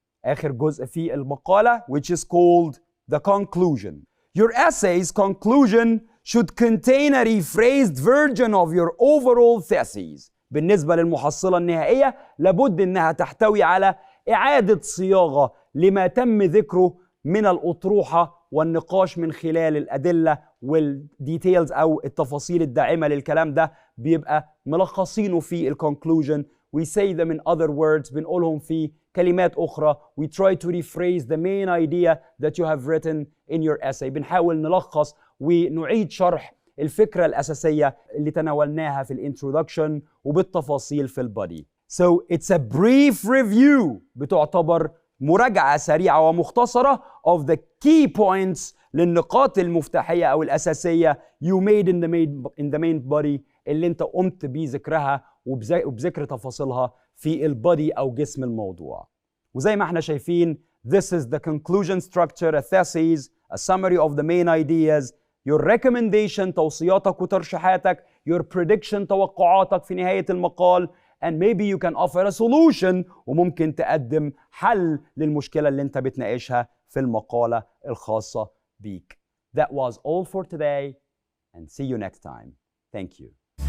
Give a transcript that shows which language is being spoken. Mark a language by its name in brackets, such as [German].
[Arabic] آخر جزء في المقالة [English] which is called the conclusion. Your essay's conclusion should contain a rephrased version of your overall thesis. [Arabic] بالنسبة للمحصلة النهائية لابد أنها تحتوي على إعادة صياغة لما تم ذكره من الأطروحة والنقاش من خلال الأدلة والديتيلز أو التفاصيل الداعمة للكلام ده، بيبقى ملخصينه في الكونكلوجن. [English] We say them in other words، [Arabic] بنقولهم في كلمات أخرى. [English] We try to rephrase the main idea that you have written in your essay. [Arabic] بنحاول نلخص ونعيد شرح الفكرة الأساسية اللي تناولناها في الانترودكشن وبالتفاصيل في البادي. [English] So it's a brief review، [Arabic] بتعتبر مراجعة سريعة ومختصرة [English] of the key points، [Arabic] للنقاط المفتاحية أو الأساسية [English] you made in the main body، [Arabic] اللي انت قمت بذكرها وبذكر تفاصيلها في البادي أو جسم الموضوع. وزي ما احنا شايفين [English] this is the conclusion structure، a thesis، a summary of the main ideas، your recommendation [Arabic] توصياتك وترشيحاتك، [English] your prediction [Arabic] توقعاتك في نهاية المقال، [English] and maybe you can offer a solution، [Arabic] وممكن تقدم حل للمشكلة اللي انت بتناقشها في المقالة الخاصة بيك. [English] That was all for today and see you next time. Thank you.